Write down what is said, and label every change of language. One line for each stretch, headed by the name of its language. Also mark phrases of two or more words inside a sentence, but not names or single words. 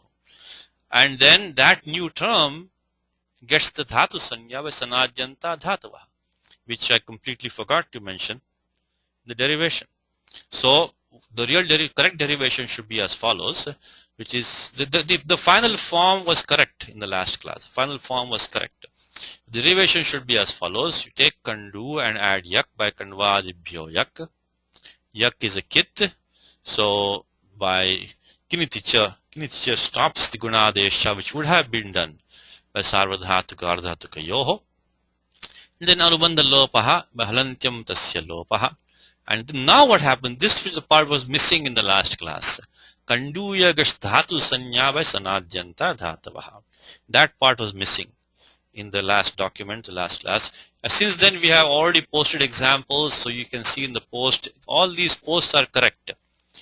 English: And then that new term gets the
Sanskrit: dhatu sanya
English: by
Sanskrit: sanadyanta dhatava,
English: which I completely forgot to mention, the derivation. So the correct derivation should be as follows, which is the final form was correct in the last class. Final form was correct. The derivation should be as follows. You take kandu and add yak by
Sanskrit: Kandvadibhyo yak.
English: Yak is a kit. So by kiniticha stops the gunadesha, which would have been done by
Sanskrit: sarvadhatuka ardhatuka yoho.
English: And then
Sanskrit: anubandha lopaha
English: by
Sanskrit: halantyam tasya lopaha.
English: And then now what happened? This part was missing in the last class.
Sanskrit: Kanduya gasthatu sanya by sanadyanta dhatavaha.
English: That part was missing in the last document, the last class. Since then we have already posted examples, so you can see in the post, all these posts are correct.